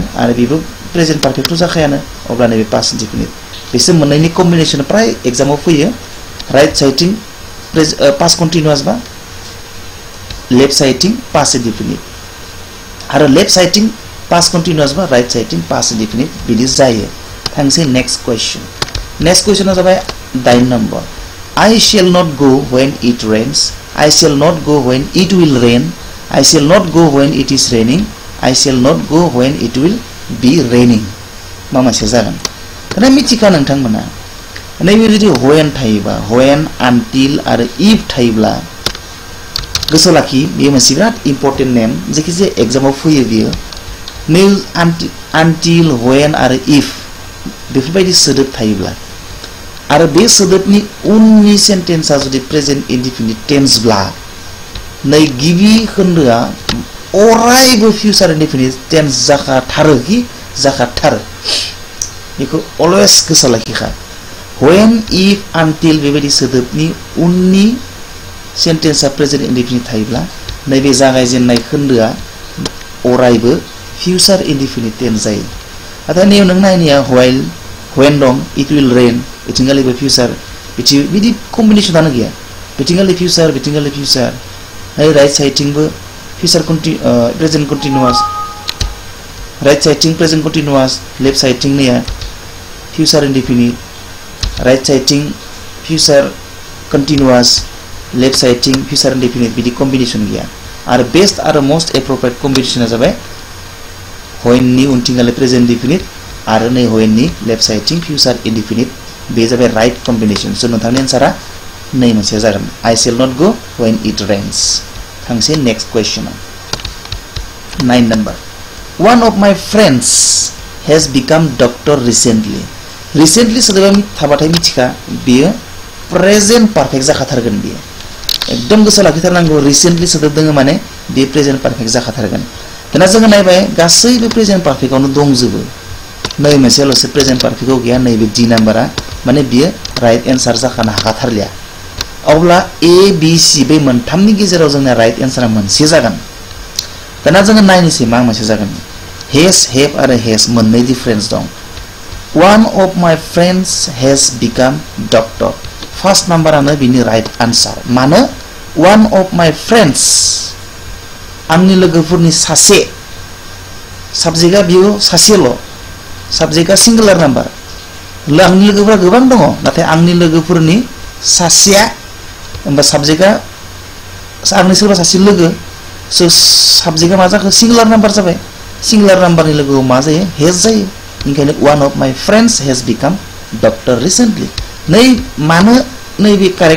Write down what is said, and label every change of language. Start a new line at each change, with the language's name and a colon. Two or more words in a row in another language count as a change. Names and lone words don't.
Bodo: आरो बेबो
English: present perfect
Bodo: जाखायानो अब्ला नैबे
English: past indefinite
Bodo: बिसोर मोननैनि कम्बिनेसन प्राय एग्जामाव फैयो राइट साइडथिं
English: past continuous
Bodo: बा लेफ्ट साइडथिं
English: past indefinite
Bodo: आरो लेफ्ट साइडथिं
English: past continuous
Bodo: बा राइट साइडथिं
English: past indefinite
Bodo: बिदि जायो थांसै
English: next question
Bodo: जाबाय 9 नम्बर
English: I shall not go when it rains I shall not go when it will rain I shall not go when it is raining I shall not go when it will be raining
Bodo: मा मोनसे जागोन दा मिथिखा नोंथांमोना नैबे जुदि when थायोबा when until आरो if थायोब्ला गोसो लाखि बेयो मोनसे बिराद
English: important name
Bodo: जायखिजाया एग्जामाव फैयो बियो नै
English: until when
Bodo: आरो if बेफोरबायदि सोदोब थायोब्ला आरो बे सोदोबनि उननि सेन्टेन्सआ जुदि
English: present indefinite
Bodo: टेन्सब्ला नै गिबि खोन्दोआ अरायबो
English: future indefinite tense
Bodo: जाखाथारो बेखौ अलवेज गोसोआव लाखिखा
English: when if until
Bodo: बेबायदि सोदोबनि उननि सेन्टेन्सआ
English: present indefinite
Bodo: थायोब्ला नैबे जागायजेननाय खोन्दोआ अरायबो
English: future indefinite tense
Bodo: जायो नाथाय नैयाव नों नायनाया when दं
English: it will rain
Bodo: बिथिंगालैबो फिउचार बिदि कम्बिनेसनानो गैया बिथिंगालै फिउचार राइट साइडथिंबो
English: future present continuous right
Bodo: साइडथिं
English: present continuous left
Bodo: साइडथिं नैया
English: future indefinite right
Bodo: साइडथिं
English: future continuous left
Bodo: साइडथिं
English: future indefinite
Bodo: बिदि कम्बिनेसन गैया आरो बेस्ट आरो
English: most appropriate combination
Bodo: जाबाय when नि उनथिंगालै
English: present indefinite
Bodo: आरो नै when नि लेफ्ट साइडथिं
English: future indefinite
Bodo: बे जाबाय
English: right combination
Bodo: सो नोंथांनि एन्सारा नै मोनसे जागोन
English: I shall not go when it rains
Bodo: थांसै
English: next question
Bodo: 9 नम्बर
English: one of my friends has become doctor recently
Bodo: सोदोबा थाबाथाय मिथिखा बेयो
English: present perfect
Bodo: जाखाथारगोन बेयो एकदम गोसोआव लाखिथारनांगौ रिसेन्टलि सोदोब दङ माने बे
English: present perfect
Bodo: जाखाथारगोन दाना जोङो नायबाय गासैबो प्रेजेन्ट पारफेक्टआवनो दंजोबो नै मोनसेल'सो प्रेजेन्ट पारफेक्टआव गैया नैबे डी नाम्बारा माने बियो
English: right answer
Bodo: जाखानो हाखाथारलिया अब्ला ए बी सी बे मोनथामनि गेजेराव जोंना
English: right answer
Bodo: मोनसे जागोन दाना जोङो नायनोसै मा मोनसे जागोन
English: has have
Bodo: आरो हेज मोननै डिफरेन्स दं
English: one of my friends has become doctor first number
Bodo: बिनि
English: right answer
Bodo: मानो
English: one of my friends
Bodo: आंनि लोगोफोरनि सासे साबजेक्टआ बियो सासेल' साबजेक्टआ
English: singular number
Bodo: आंनि लोगोफोरा गोबां दङ नाथाय आंनि लोगोफोरनि सासेया होमबा साबजेक्टआ आंनि सोरबा सासे लोगो सो साबजेक्टआ मा जाखो
English: singular number
Bodo: जाबाय सिंगुलार नाम्बारनि लोगोआव मा जायो हेज जायो ओंखायनो
English: one of my friends has become doctor recently
Bodo: नै मानो नैबे कारेक्ट